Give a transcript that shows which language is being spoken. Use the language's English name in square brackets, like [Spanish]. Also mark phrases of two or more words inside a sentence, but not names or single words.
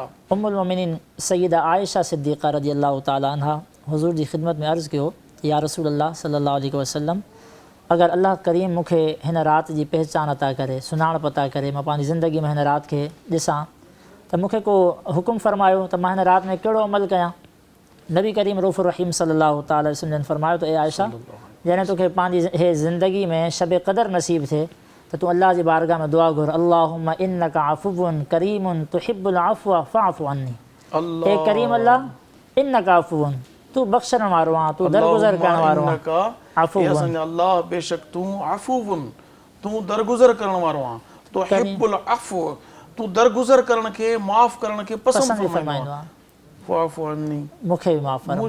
[Sindhi] उम्मुल मोमिनीन सैयदा आयशा सिद्दीक़ा [Arabic] رضي الله تعالى عنها [Sindhi] हुज़ूर जी ख़िदमत में अर्ज़ु कयो, [Arabic] يا رسول الله صلى الله عليه وسلم, [Sindhi] अगरि अल्लाह करीम मूंखे हिन राति जी पहचान अता करे, सुञाणप अता करे, मां पंहिंजी ज़िंदगी में हिन राति खे ॾिसां त मूंखे को हुकुम फरमायो त मां हिन राति में कहिड़ो अमल कयां। नबी करीम रऊफ़ुर रहीम [Arabic] صلى الله تعالى وسلم [Sindhi] फरमायो त ए आयशा, जॾहिं तोखे पंहिंजी हे ज़िंदगी में शब क़दर नसीब थिए त तूं अल्लाह जी बारगाह में दुआ घुर, [Arabic] اللهم إنك عفو كريم تحب العفو فاعف عني. [Sindhi] हे करीम अल्लाह, [Arabic] إنك عفو, [Sindhi] तू बख़्शण वारो आहीं, तू दरगुज़र करण वारो आहीं। अफ़ुव्वुन, अल्लाह बेशक तूं अफ़ुव्वुन, तूं दरगुज़र करण वारो आहीं। [Arabic] تحب العفو, [Sindhi] तू दरगुज़र करण खे, माफ़ करण खे पसंदि फरमाईंदो आहे। [Arabic] فاعف عني, [Sindhi] मूंखे बि माफ़ फरमा,